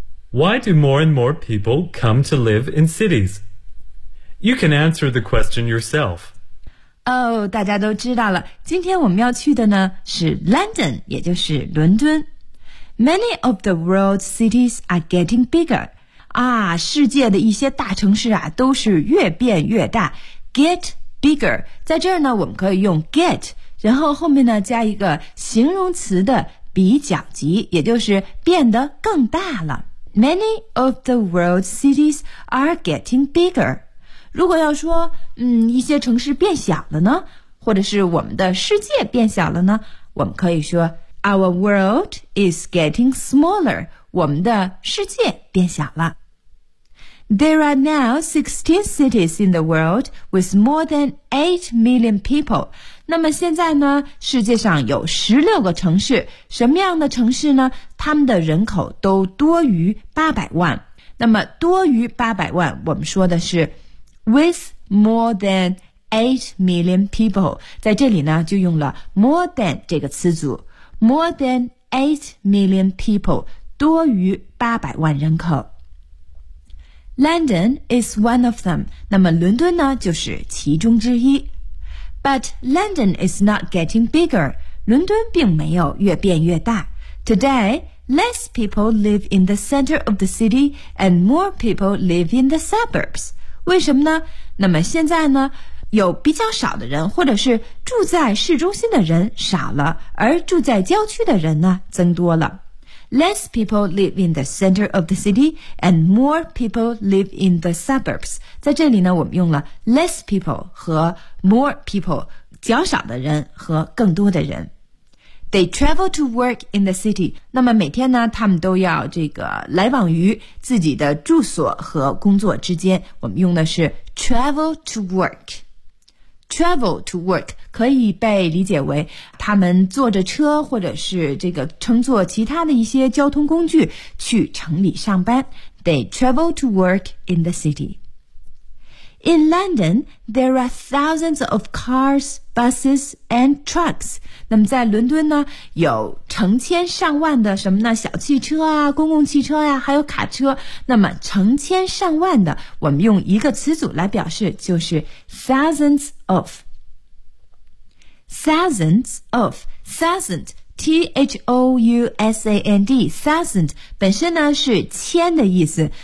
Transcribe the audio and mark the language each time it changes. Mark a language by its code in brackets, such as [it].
[en] Why do more and more people come to live in cities? You can answer the question yourself. [zh] Oh, 大家都知道了，今天我们要去的呢是 London, 也就是伦敦。 [en] Many of the world's cities are getting bigger. [zh] 啊，世界的一些大城市啊都是越变越大。 [en] Get bigger. [zh] 在这儿呢我们可以用 get, 然后后面呢加一个形容词的比较级，也就是变得更大了。 [en] Many of the world's cities are getting bigger. [zh] 如果要说一些城市变小了呢，或者是我们的世界变小了呢，我们可以说 [en] Our world is getting smaller. [zh] 我们的世界变小了。 [en] There are now 16 cities in the world with more than 8 million people. [zh] 那么现在呢，世界上有16个城市，什么样的城市呢？他们的人口都多于800万。那么多于800万，我们说的是 [en] With more than 8 million people, [zh] 在这里呢就用了 more than 这个词组。 [en] More than 8 million people, [zh] 多于800万人口。 [en] London is one of them, [zh] 那么伦敦呢就是其中之一。 [en] But London is not getting bigger, [zh] 伦敦并没有越变越大。 [en] Today, less people live in the center of the city and more people live in the suburbs. [zh] 为什么呢？那么现在呢，有比较少的人，或者是住在市中心的人少了，而住在郊区的人呢，增多了。 [en] Less people live in the center of the city, and more people live in the suburbs. [zh] 在这里呢，我们用了 less people 和 more people, 较少的人和更多的人。 [en] They travel to work in the city. [zh] 那么每天呢他们都要这个来往于自己的住所和工作之间。我们用的是 travel to work. Travel to work 可以被理解为他们坐着车或者是这个乘坐其他的一些交通工具去城里上班。 [en] They travel to work in the city. In London, there are thousands of cars, buses, and trucks. [zh] 那么在伦敦呢，有成千上万的什么呢？小汽车啊，公共汽车呀、啊，还有卡车。那么成千上万的，我们用一个词组来表示，就是 thousands of。 [en] Thousands of, thousand, T-H-O-U-S-A-N-D, thousand, [zh] 本身呢是千的意思。